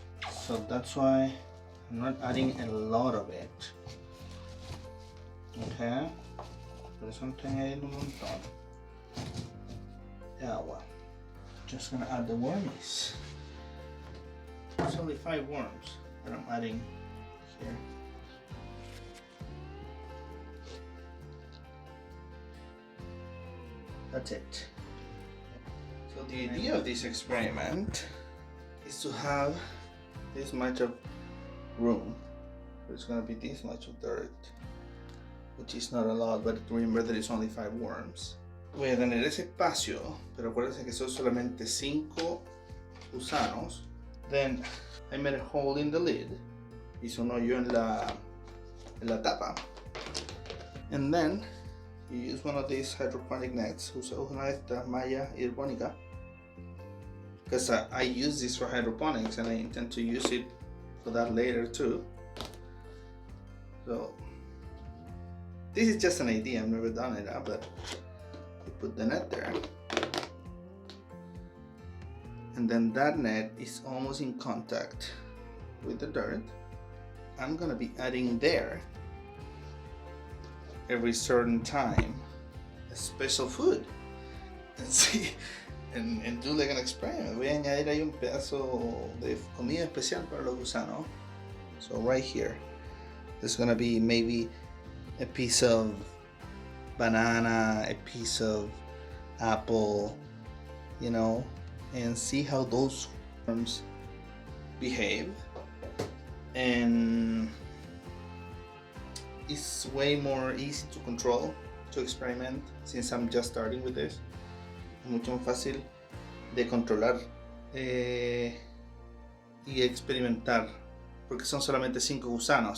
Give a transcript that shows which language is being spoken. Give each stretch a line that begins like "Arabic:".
English: So that's why I'm not adding a lot of it. Okay.
Spanish: Por eso no estoy añadiendo un montón de agua.
English: Just gonna add the wormies. There's only 5 worms that I'm adding here. That's it. So the idea of this experiment is to have this much of room. It's going to be this much of dirt, which is not a lot, but remember that it's only 5 worms.
Spanish: Voy a tener ese espacio, pero acuérdense que son solamente 5 gusanos.
English: Then I made a hole in the lid.
Spanish: Hice un hoyo en la tapa.
English: And then you use one of these hydroponic nets.
Spanish: Usa una de estas malla hidropónica.
English: Because I use this for hydroponics and I intend to use it for that later too. So this is just an idea, I've never done it, but you put the net there. And then that net is almost in contact with the dirt. I'm gonna be adding there every certain time a special food and see and do like an experiment.
Spanish: Voy a añadir ahí un pedazo de comida especial para los gusanos.
English: So right here, there's gonna be maybe a piece of banana, a piece of apple, you know, and see how those worms behave. And it's way more easy to control, to experiment, since I'm just starting with this.
Spanish: Es mucho más fácil de controlar y experimentar, porque son solamente 5 gusanos.